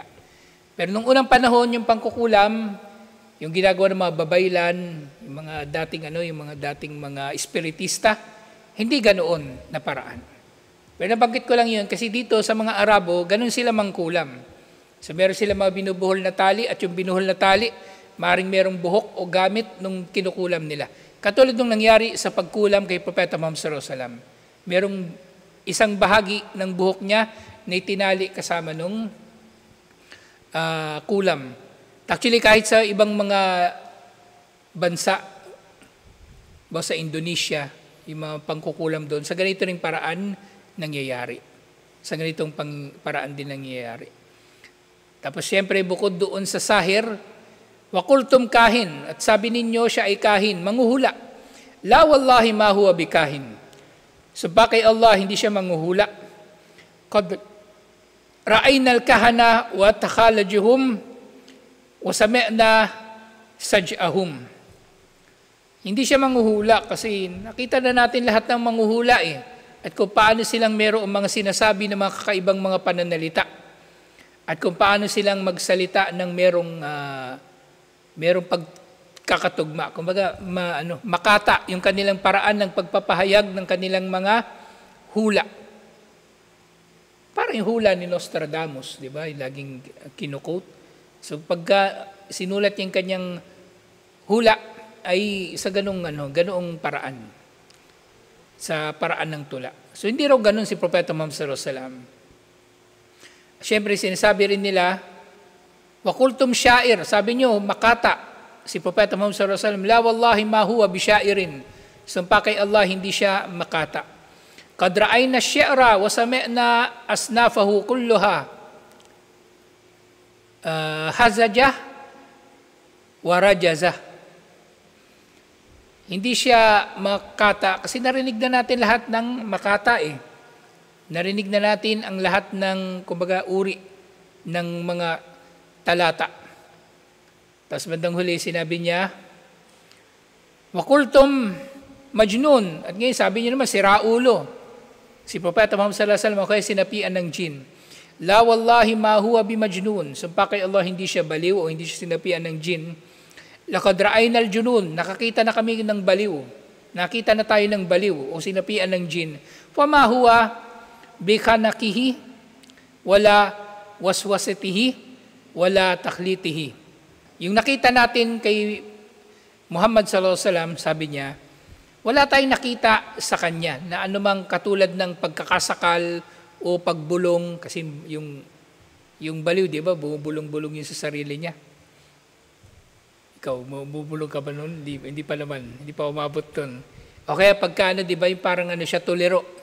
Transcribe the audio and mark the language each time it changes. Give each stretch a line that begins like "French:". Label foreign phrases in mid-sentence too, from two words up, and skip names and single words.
Filipino: Pero nung unang panahon, yung pangkukulam, yung ginagawa ng mga babaylan, yung mga dating mga espiritista, hindi ganoon na paraan. Pero nabanggit ko lang yun kasi dito sa mga Arabo, ganun sila mangkulam. So meron sila mga binubuhol na tali at yung binuhol na tali, maring merong buhok o gamit nung kinukulam nila. Katulad nung nangyari sa pagkulam kay Propeta Muhammad
Arabic: صلى الله عليه وسلم.
Filipino: Merong isang bahagi ng buhok niya na itinali kasama nung kulam. Actually, kahit sa ibang mga bansa, sa Indonesia, yung mga pangkukulam doon, sa ganito ring paraan nangyayari. Sa ganitong paraan din nangyayari. Tapos siyempre, bukod doon sa sahir,
Arabic: وقلتم كاهن,
Filipino: at sabi ninyo siya ay kahin, manghuhula.
Arabic: لا والله ما هو بكاهن.
Filipino: So bakay Allah, hindi siya manghuhula.
Arabic: قد رأينا الكهانة وتخالجهم وسمعنا سجعهم.
Filipino: Hindi siya manghuhula kasi nakita na natin lahat ng manghuhula At kung paano silang mayroong mga sinasabi ng mga kakaibang mga pananalita. at kung paano silang magsalita ng merong pagkakatugma. Kumbaga, makata yung kanilang paraan ng pagpapahayag ng kanilang mga hula. Parang yung hula ni Nostradamus, di ba? Yung laging kinukote. So pagka sinulat yung kanyang hula ay sa ganoong paraan. Sa paraan ng tula. So hindi raw ganun si Propeta Muhammad
Arabic: صلى الله عليه وسلم.
Filipino: Siyempre, sinasabi rin nila,
Arabic: وقلتم شاعر,
Filipino: sabi nyo, makata, si Propeta Muhammad
Arabic: صلى الله عليه وسلم, لا والله ما هو بشاعر.
Filipino: Sumpa kay Allah, hindi siya makata.
Arabic: قد رأينا الشعر وسمعنا أصنافه كلها هزجه ورجزه.
Filipino: Hindi siya makata, kasi narinig na natin lahat ng makata eh. Narinig na natin ang lahat ng, kumbaga, uri ng mga talata. Tapos bandang huli, sinabi niya,
Arabic: وقلتم مجنون.
Filipino: At ngayon, sabi niya naman, siraulo. Si Propeta Muhammad
Arabic: صلى الله عليه وسلم,
Filipino: kaya sinapian ng jin.
Arabic: لا والله ما هو بمجنون.
Filipino: Sumpa kay Allah, hindi siya baliw o hindi siya sinapian ng jin.
Arabic: لقد رأينا الجنون.
Filipino: Nakakita na kami ng baliw. Nakita na tayo ng baliw o sinapian ng jin.
Arabic: فما هو بخنقه, ولا وسوسته، ولا تخليطه.
Filipino: Yung nakita natin kay Muhammad
Arabic: صلى الله عليه وسلم,
Filipino: sabi niya, wala tayong nakita sa kanya na anumang katulad ng pagkakasakal o pagbulong, kasi yung baliw, di ba, bumubulong-bulong yun sa sarili niya. Ikaw, bubulong ka ba nun? Hindi pa naman, hindi pa umabot dun. O kaya pagka di ba, yung parang siya tolero.